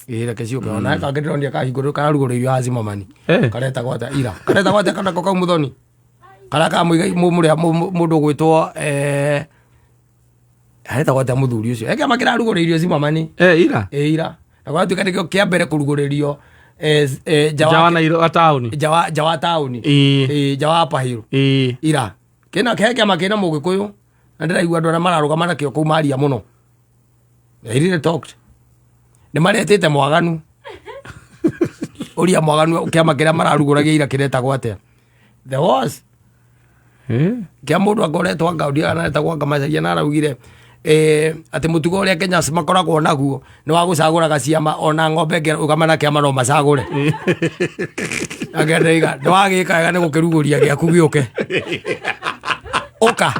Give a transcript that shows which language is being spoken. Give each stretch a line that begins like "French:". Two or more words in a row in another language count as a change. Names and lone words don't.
Kikuyu: Reke ciũke ona kangĩndĩronia kahingũrĩrwo kararugũrĩirio ha Zimmerman karetagwo atĩa ira karetagwo atĩa kana kau Muthoni karĩa ka mũndũ ũgwĩtwo aretagwo atĩa mũthuri ũcio kĩama kĩrarugũrĩirio Zimmerman ira na gwatuĩka nĩkĩo kĩa mbere kũrugũrĩrio Jawa taũni Jawa Upper Hill ira kĩama kĩna Mũgĩkũyũ na ndĩraigua andũ arĩa mararũgama nakĩo kũu maria mũno.
English: They really talked.
Kikuyu: Nĩ maretĩte mwaganu ũria mwaganu kĩama kĩrĩa mararugũragia ira kĩretagwo atĩa.
English: There was
Kikuyu: kĩa mũndũ akoretwo Gaudi na etagwo Ngamacaria na araugire atĩ mũtugo ũrĩa Kenya makoragwo naguo nĩ wa gũcagũraga ciama ona ng'ombe ũkamana kĩama no macagũre. Agenda nĩ wagĩka wega nĩ gũkĩrugũria gĩaku gĩũke ũka